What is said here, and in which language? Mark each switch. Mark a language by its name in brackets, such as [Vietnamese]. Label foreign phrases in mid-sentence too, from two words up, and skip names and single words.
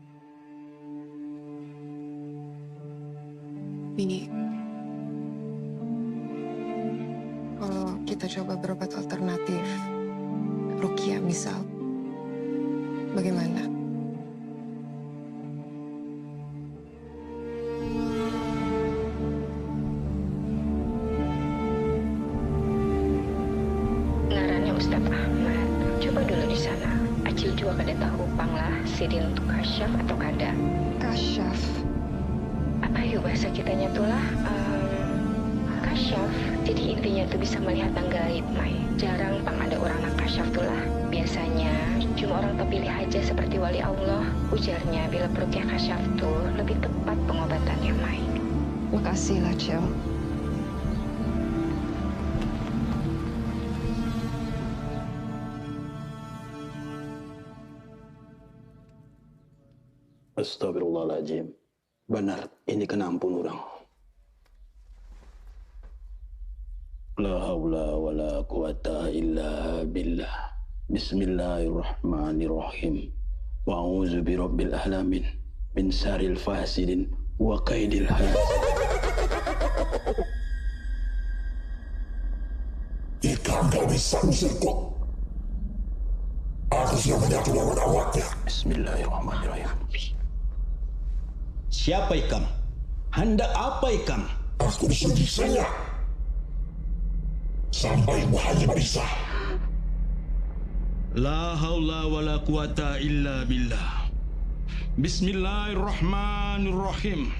[Indonesian] Ini, kalau kita coba berobat alternatif, ruqyah misal, bagaimana? [Banjar] Ngarannya Ustadz Ahmad. [Indonesian] Coba dulu di sana. [Banjar] Acil juga kada tahu panglah sidin untuk kasyaf atau kada. Kasyaf. Apa yuk bahasa kitanya tuh lah? Kasyaf. Jadi intinya tuh bisa melihat yang gaib, Mai. Jarang pang ada orang yang kasyaf tuh lah. [Indonesian] Biasanya cuma orang terpilih aja seperti wali Allah. [Banjar] Ujarnya bila peruqyah kasyaf tuh lebih tepat pengobatannya, Mai. Makasih lah, Cel. [Arabic] أستغفر الله العظيم. [Banjar] Benar, ini kena ampun orang. [Arabic] لا حول ولا قوة إلا بالله. بسم الله الرحمن الرحيم. وأعوذ برب العالمين من شر الفاسدين وكيد الحاسد. [Banjar] Jika kau bisa usirku, aku sudah menyatu lawan awaknya. [Arabic] بسم الله الرحمن الرحيم. [Banjar] Siapa ikam? Hendak apa ikam? [Indonesian] Aku disuruh saya sampai bahagia bisa. [Arabic] لا حول ولا قوة إلا بالله. بسم الله الرحمن الرحيم.